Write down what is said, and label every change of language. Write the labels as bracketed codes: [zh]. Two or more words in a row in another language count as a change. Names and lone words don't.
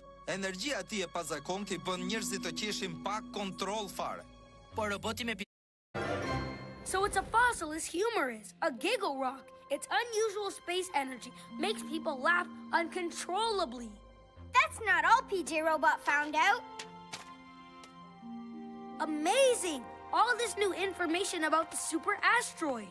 [sq] Energjia e tij e pazakontë i bën njerëzit të qeshin pa kontroll fare. Por roboti me [en] So it's a fossil as humor is, a giggle rock. Its unusual space energy makes people laugh uncontrollably. That's not all PJ Robot found out. Amazing! All this new information about the super asteroid.